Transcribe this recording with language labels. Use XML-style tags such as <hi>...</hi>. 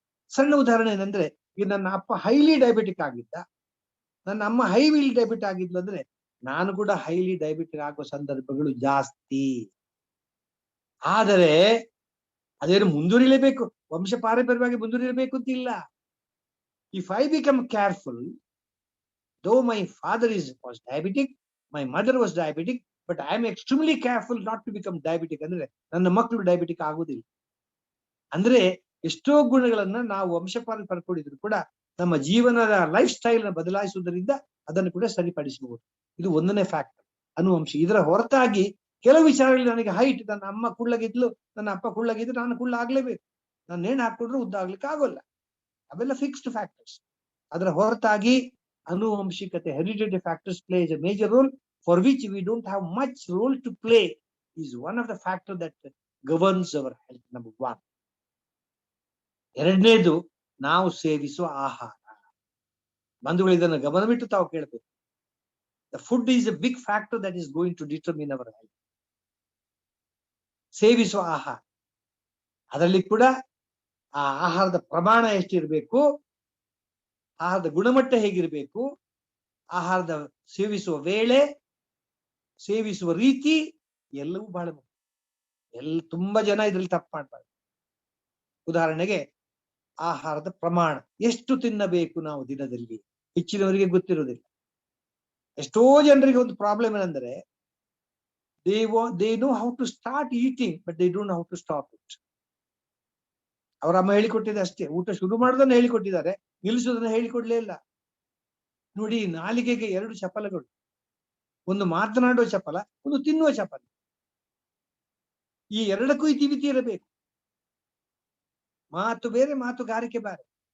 <kn>ಸಣ್ಣ ಉದಾಹರಣೆ ಏನಂದ್ರೆ, ಈಗ ನನ್ನ ಅಪ್ಪ ಹೈಲಿ ಡಯಾಬಿಟಿಕ್ ಆಗಿದ್ದ, ನನ್ನ ಅಮ್ಮ ಹೈಲಿ ಡಯಾಬಿಟಿಕ್ ಆಗಿದ್ಲು ಅಂದ್ರೆ ನಾನು ಕೂಡ ಹೈಲಿ ಡಯಾಬಿಟಿಕ್ ಆಗೋ ಸಂದರ್ಭಗಳು ಜಾಸ್ತಿ. ಆದರೆ ಅದೇನು ಮುಂದುವರಿಲೇಬೇಕು, ವಂಶ ಪಾರಂಪರ್ಯವಾಗಿ ಮುಂದುವರಿಯಬೇಕು ಅಂತಿಲ್ಲ.</kn> <en>If I become careful, though my father was diabetic, my mother was diabetic, but I am extremely careful not to become diabetic.</en> <kn>ಅಂದ್ರೆ ನನ್ನ ಮಕ್ಕಳು ಡಯಾಬಿಟಿಕ್ ಆಗುದಿಲ್ಲ. ಅಂದ್ರೆ ಎಷ್ಟೋ ಗುಣಗಳನ್ನ ನಾವು ವಂಶಪಾರ ಪಡ್ಕೊಂಡಿದ್ರು ಕೂಡ ನಮ್ಮ ಜೀವನದ ಲೈಫ್ ಸ್ಟೈಲ್ ನ ಬದಲಾಯಿಸುವುದರಿಂದ ಅದನ್ನು ಕೂಡ ಸರಿಪಡಿಸಬಹುದು. ಇದು ಒಂದನೇ ಫ್ಯಾಕ್ಟರ್, ಅನುವಂಶ. ಇದರ ಹೊರತಾಗಿ ಕೆಲವು ವಿಚಾರಗಳಲ್ಲಿ ನನಗೆ ಹೈಟ್, ನನ್ನ ಅಮ್ಮ ಕುಳ್ಳಗಿದ್ಲು, ನನ್ನ ಅಪ್ಪ ಕುಳ್ಳಗಿದ್ರು, ನಾನು ಕುಳ್ಳ ಆಗ್ಲೇಬೇಕು. ನಾನು ನೇಣು ಹಾಕೊಂಡ್ರು ಉದ್ದ ಆಗ್ಲಿಕ್ಕೆ ಆಗೋಲ್ಲ. ಅವೆಲ್ಲ ಫಿಕ್ಸ್ಡ್ ಫ್ಯಾಕ್ಟರ್ಸ್. ಅದರ ಹೊರತಾಗಿ ಅನುವಂಶಿಕತೆ,</kn> <en>Hereditary factors plays a major role for which we don't have much role to play, is one of the factors that governs our health. Number 1.</en> <kn>ಎರಡನೇದು, ನಾವು ಸೇವಿಸುವ ಆಹಾರ. ಬಂಧುಗಳು ಇದನ್ನು ಗಮನವಿಟ್ಟು ತಾವು ಕೇಳಬೇಕು.</kn> <en>The food is a big factor that is going to determine our health.</en> <kn>ಸೇವಿಸುವ ಆಹಾರ, ಅದರಲ್ಲಿ ಕೂಡ ಆ ಆಹಾರದ ಪ್ರಮಾಣ ಎಷ್ಟಿರಬೇಕು, ಆಹಾರದ ಗುಣಮಟ್ಟ ಹೇಗಿರಬೇಕು, ಆಹಾರದ ಸೇವಿಸುವ ವೇಳೆ, ಸೇವಿಸುವ ರೀತಿ ಎಲ್ಲವೂ ಬಹಳ ಮುಖ್ಯ. ತುಂಬಾ ಜನ ಇದ್ರಲ್ಲಿ ತಪ್ಪು ಮಾಡ್ಬಾರ್ದು. ಉದಾಹರಣೆಗೆ, ಆಹಾರದ ಪ್ರಮಾಣ ಎಷ್ಟು ತಿನ್ನಬೇಕು ನಾವು ದಿನದಲ್ಲಿ, ಹೆಚ್ಚಿನವರಿಗೆ ಗೊತ್ತಿರೋದಿಲ್ಲ. ಎಷ್ಟೋ ಜನರಿಗೆ ಒಂದು ಪ್ರಾಬ್ಲಮ್ ಏನಂದ್ರೆ,</kn> <en>they know how to start eating but they don't know how to stop it.</en> <kn>ಅವರ ಅಮ್ಮ ಹೇಳಿಕೊಟ್ಟಿದೆ ಅಷ್ಟೇ, ಊಟ ಶುರು ಮಾಡೋದನ್ನ ಹೇಳಿಕೊಟ್ಟಿದ್ದಾರೆ, ನಿಲ್ಲಿಸೋದನ್ನ ಹೇಳಿಕೊಡ್ಲೇ ಇಲ್ಲ. ನೋಡಿ, ನಾಲಿಗೆಗೆ 2 ಚಪಲಗಳು, ಒಂದು ಮಾತನಾಡುವ ಚಪಲ, ಒಂದು ತಿನ್ನುವ ಚಪಲ. ಈ ಎರಡಕ್ಕೂ ಇತಿಮಿತಿ ಇರಬೇಕು. ಮಾತು ಬೇರೆ, ಮಾತುಗಾರಿಕೆ ಬೇರೆ.</kn>